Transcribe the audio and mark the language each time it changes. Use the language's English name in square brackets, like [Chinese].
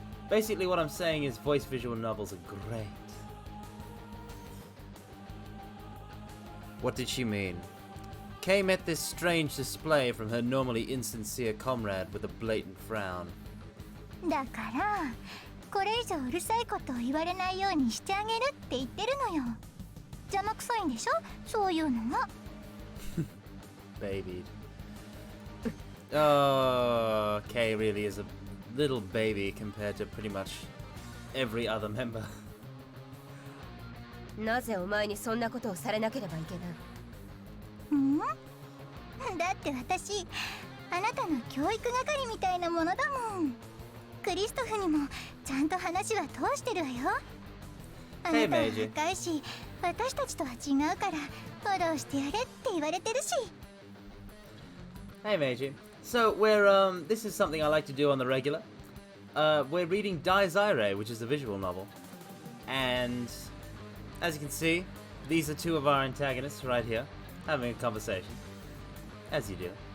[English] Basically what I'm saying is voice visual novels are great. What did she mean? Kay met this strange display from her normally insincere comrade with a blatant frown. [Japanese] だからこれ以上うるさいことを言われないようにしてあげるって言ってるのよ。邪魔くさいんでしょ、そういうのが。 [English] Babied. Oh, Kay really is a little baby compared to pretty much every other member. [Japanese] なぜお前にそんなことをされなければいけない？だって私あなたの教育係みたいなものだもん。クリストフにもちゃんと話は通してるわよ。あなたは若いし、私たちとは違うからフォローしてやれって言われてるし。 [English] Hey Meiji. So we're this is something I like to do on the regular. We're reading Dai's Irae, which is a visual novel. And as you can see, these are two of our antagonists right here, having a conversation. As you do.